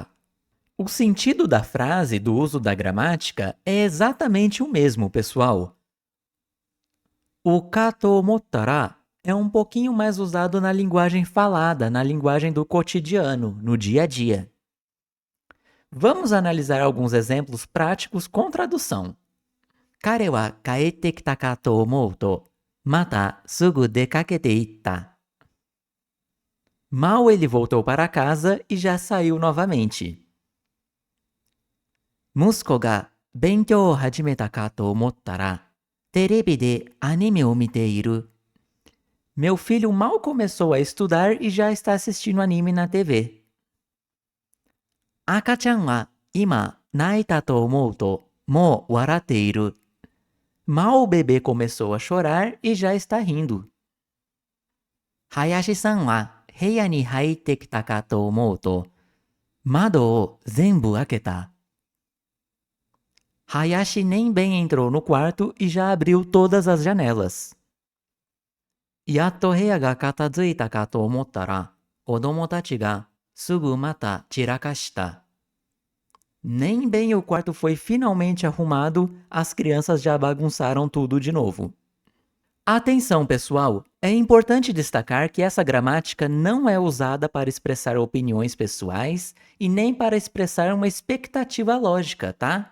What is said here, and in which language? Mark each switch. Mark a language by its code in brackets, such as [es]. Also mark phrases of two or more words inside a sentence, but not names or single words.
[pt] O sentido da frase do uso da gramática é exatamente o mesmo, pessoal. O [ja] かと思ったら [pt] é um pouquinho mais usado na linguagem falada, na linguagem do cotidiano, no dia a dia. Vamos analisar alguns exemplos práticos com tradução. [ja] 彼は帰ってきたかと思うと、またすぐ出かけて行った. [pt] Mal ele voltou para casa e já saiu novamente. [ja] 息子が勉強を始めたかと思ったら、テレビでアニメを見ている. [pt] Meu filho mal começou a estudar e já está assistindo anime na TV. [ja] 赤ちゃんは今泣いたと思うと、もう笑っている. [pt] Mal o bebê começou a chorar e já está rindo. [ja] 林さんは部屋に入ってきたかと思うと、窓を全部開けた. [pt] Hayashi nem bem entrou no quarto e já abriu todas as janelas. [ja] やっと部屋が片付いたかと思ったら、子供たちがすぐまた散らかした. [pt] Nem bem o quarto foi finalmente arrumado, as crianças já bagunçaram tudo de novo. Atenção, pessoal! É importante destacar que essa gramática não é usada para expressar opiniões pessoais e nem para expressar uma expectativa lógica, tá?